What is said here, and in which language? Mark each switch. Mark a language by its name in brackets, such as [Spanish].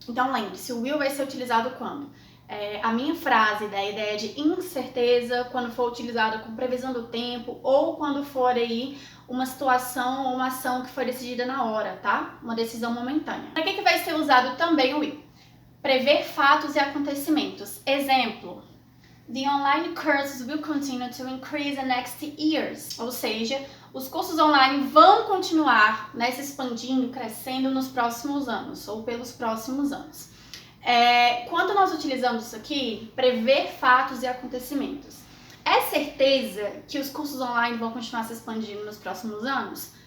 [Portuguese] Então lembre-se, o will vai ser utilizado quando? A minha frase dá a ideia de incerteza, quando for utilizada com previsão do tempo, ou quando for aí uma situação ou uma ação que foi decidida na hora, tá? Uma decisão momentânea. Para que vai ser usado também o will? Prever fatos e acontecimentos. Exemplo, [English] the online courses will continue to increase in next years. [Portuguese] Ou seja, os cursos online vão continuar, se expandindo, crescendo nos próximos anos, ou pelos próximos anos. Quando nós utilizamos isso aqui, prever fatos e acontecimentos. É certeza que os cursos online vão continuar se expandindo nos próximos anos?